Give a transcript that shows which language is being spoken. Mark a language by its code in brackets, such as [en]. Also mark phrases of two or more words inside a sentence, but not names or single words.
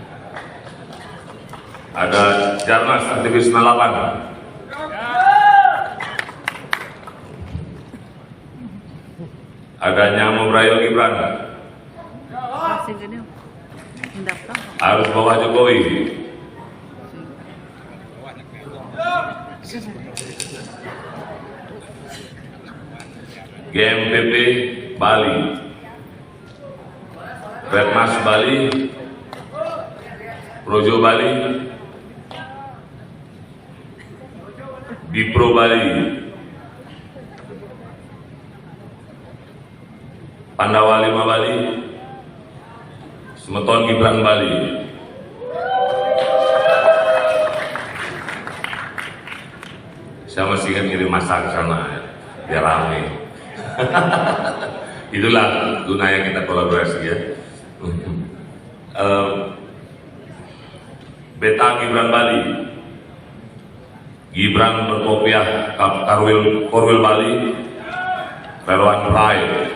[id] Ada Jarnas aktivis 98. Ada Nyamo Brayo Gibran. Harus bawa Jokowi. GMPP Bali, Redmas Bali, Projo Bali, Bipro Bali, Pandawa 5 Bali, Semeton Gibran Bali. Saya masih ingat ngirim masa ke sana ya, biar rame. Itulah gunanya kita kolaborasi ya. Beta Gibran Bali, Gibran Berkopiah Korwil Bali, Relawan Pride.